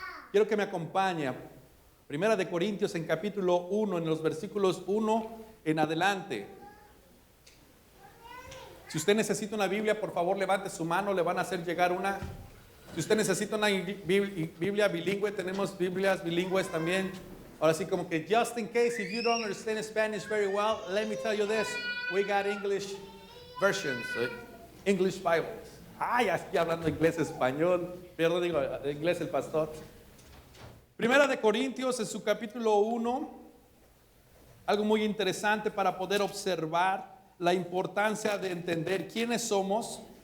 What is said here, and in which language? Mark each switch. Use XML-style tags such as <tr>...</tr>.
<es>Quiero que me acompañe. Primera de Corintios en capítulo 1, en los versículos 1 en adelante. Si usted necesita una Biblia, por favor levante su mano, le van a hacer llegar una. Si usted necesita una Biblia bilingüe, tenemos Biblias bilingües también. Ahora sí, como que</es> <en>just in case, if you don't understand Spanish very well, let me tell you this. We got English versions, English Bibles.</en> <es>Ya estoy hablando inglés, español. Perdón, digo inglés el pastor. Primera de Corintios, en su capítulo 1, algo muy interesante para poder observar la importancia de entender quiénes somos.</es>